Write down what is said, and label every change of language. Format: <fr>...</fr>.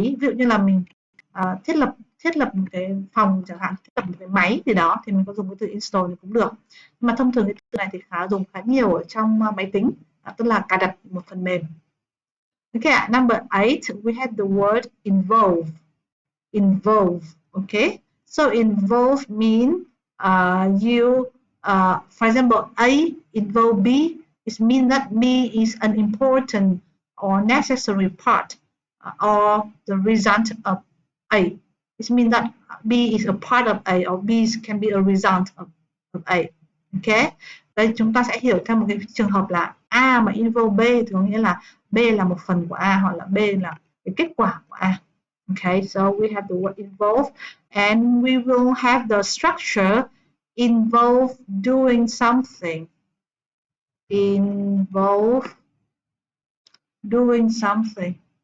<vi>Ví dụ như là mình thiết lập một cái phòng chẳng hạn, thiết lập một cái máy gì đó thì mình có dùng cái từ install thì cũng được. Nhưng mà thông thường cái từ này thì dùng khá nhiều ở trong máy tính, tức là cài đặt một phần mềm.</vi> <en>Okay, number 8, we have the word involve. Involve. Okay, so involve mean for example, A involve B. It means that B is an important or necessary part or the result of A. It means that B is a part of A or B can be a result of A.</en> <vi>Okay, đây chúng ta sẽ hiểu theo một cái trường hợp là A mà involve B thì có nghĩa là B là một phần của A hoặc là B là cái kết quả của A.</vi> <en>Okay, so we have the word involve, and we will have the structure involve doing something. Involve doing something.</en>